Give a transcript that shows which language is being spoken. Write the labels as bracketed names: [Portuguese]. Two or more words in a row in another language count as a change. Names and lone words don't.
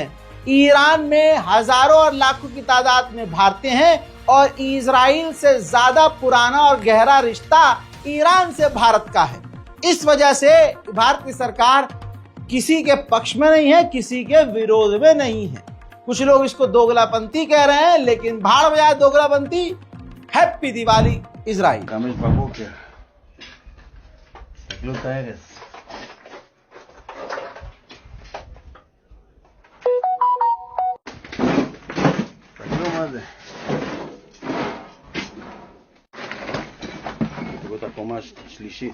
[Hindi] ईरान में हजारों और लाखों की तादाद में भारतीय हैं और इजराइल से ज्यादा पुराना और गहरा रिश्ता ईरान से भारत का है। इस वजह से भारत की सरकार किसी के पक्ष में नहीं है, किसी के विरोध में नहीं है। कुछ लोग इसको दोगलापंथी कह रहे हैं, लेकिन भाड़ बजाए दोगलापंथी। हैप्पी दिवाली इजराइल। [Hebrew] 5 בבוקר. תסתכלו את הארץ. תסתכלו מה זה. תראו את הקומה השלישית.